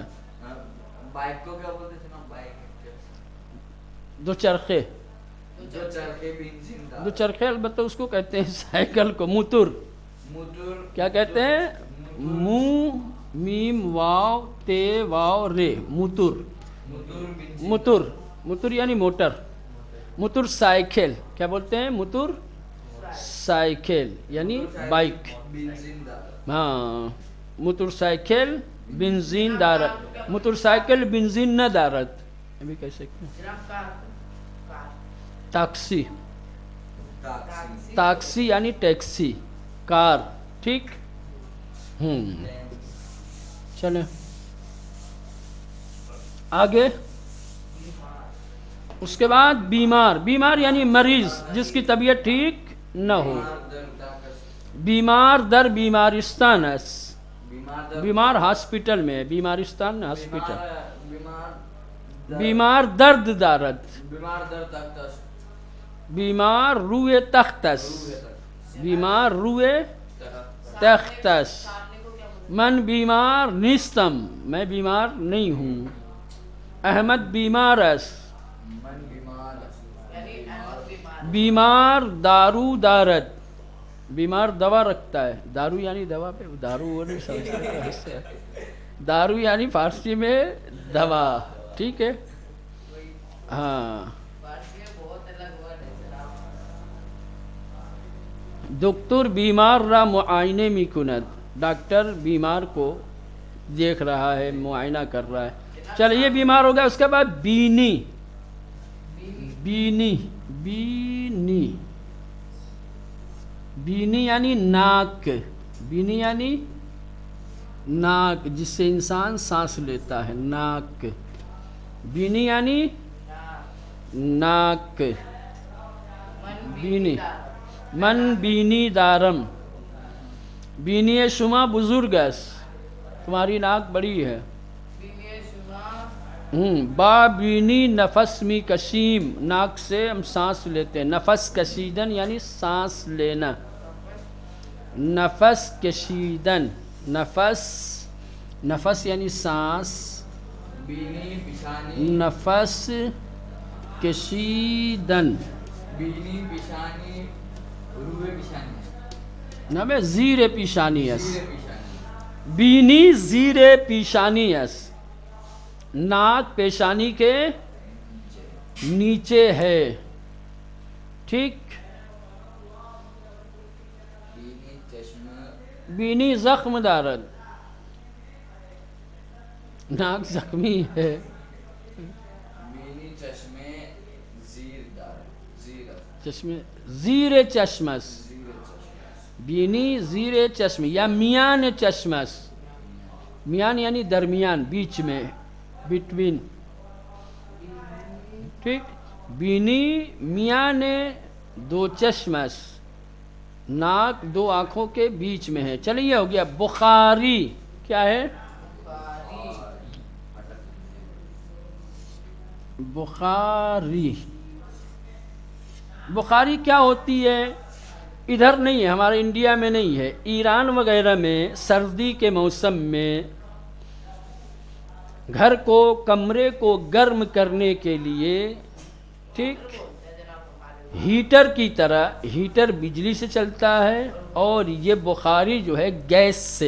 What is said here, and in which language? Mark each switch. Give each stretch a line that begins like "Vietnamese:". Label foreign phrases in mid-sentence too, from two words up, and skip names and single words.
Urdu: بائک کو کیا بولتے تھے نا؟ بائک
Persian: دو چرخے، دو چرخے بنزین دار. دو چرخے
Urdu: البتہ اس کو کہتے ہیں سائیکل کو موتر. موٹر کیا کہتے ہیں؟ مو میم واو تے واو رے،
Persian: موتر. موتر، موتر
Urdu: یعنی موٹر.
Persian: موتر سائیکل
Urdu: کیا بولتے ہیں؟
Persian: موتر سائیکل
Urdu: یعنی بائک.
Persian: بنزین دار. ہاں، موتر سائیکل بنزین دارت. موتر سائیکل بنزین نہ دارت،
Urdu: ابھی کہہ سکتے ہیں. ٹیکسی، ٹیکسی یعنی ٹیکسی، کار. ٹھیک. چلیں آگے. اس کے بعد بیمار. بیمار یعنی مریض، جس کی طبیعت ٹھیک نہ ہو.
Persian: بیمار در بیمارستان است، بیمار ہاسپٹل میں، بیمارستان
Urdu: ہاسپٹل.
Persian: بیمار درد دارد، بیمار در تخت است. بیمار روئے تخت است، بیمار روئے تخت است. من بیمار نیستم،
Urdu: میں بیمار نہیں ہوں.
Persian: احمد بیمار است، من بیمار است. بیمار دارو دارد،
Urdu: بیمار دوا رکھتا ہے.
Persian: دارو یعنی
Urdu: دوا پہ، دارو وہ نہیں سمجھتے. دارو یعنی فارسی میں دوا. ٹھیک ہے. ہاں.
Persian: دکتر بیمار را معائنے می کند،
Urdu: ڈاکٹر بیمار کو دیکھ رہا ہے، معائنہ کر رہا ہے. چل یہ بیمار ہو گیا. اس کے بعد بینی. بینی، بینی، بینی یعنی ناک. بینی یعنی ناک، جس سے انسان سانس لیتا ہے، ناک. بینی یعنی ناک،
Persian: بینی من بینی دارم، بینی شما بزرگ است،
Urdu: تمہاری ناک بڑی ہے.
Persian: با بینی نفس می کشیم،
Urdu: ناک سے ہم سانس لیتے ہیں.
Persian: نفس کشیدن
Urdu: یعنی سانس لینا. نفس کشیدن، نفس یعنی سانس،
Persian: بینی پیشانی، نفس کشیدن. بینی پیشانی، روح پیشانی، نمے زیر پیشانی است. زیر پیشانی، بینی زیر پیشانی است،
Urdu: ناک پیشانی کے نیچے ہے. ٹھیک.
Persian: بینی چشم، بینی زخم دارد،
Urdu: ناک زخمی ہے.
Persian: بینی چشمے زیر دار، زیر چشم زیر چشم است. زیر چشم، بینی زیر چشم یا میان چشم است.
Urdu: میان یعنی درمیان، بیچ میں، بٹوین. ٹھیک.
Persian: بینی میان دو چشم است،
Urdu: ناک دو آنکھوں کے بیچ میں ہے. چلیے ہو گیا. بخاری کیا ہے؟ بخاری. بخاری کیا ہوتی ہے؟ ادھر نہیں ہے، ہمارے انڈیا میں نہیں ہے، ایران وغیرہ میں سردی کے موسم میں گھر کو، کمرے کو گرم کرنے کے لیے، ٹھیک، ہیٹر کی طرح، ہیٹر بجلی سے چلتا ہے اور یہ بخاری جو ہے گیس سے.